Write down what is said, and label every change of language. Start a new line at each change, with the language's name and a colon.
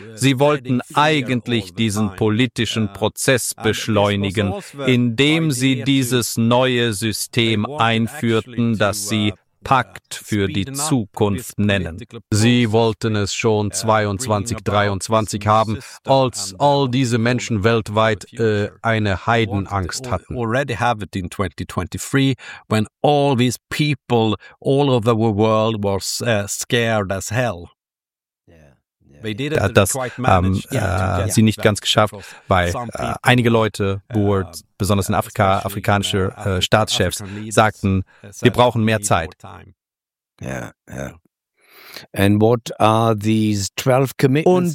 German: Sie wollten eigentlich diesen politischen Prozess beschleunigen, indem sie dieses neue System einführten, das sie Pakt für die Zukunft nennen. Sie wollten es schon 2023 haben, als all diese Menschen weltweit eine Heidenangst hatten.
English: Already have it in 2023, when all these people all over the world was scared as hell.
German: Hat das sie nicht ganz geschafft, weil einige Leute, besonders in Afrika, afrikanische Staatschefs, sagten, wir brauchen mehr Zeit. Ja, ja.
English: And what are these 12 commitments?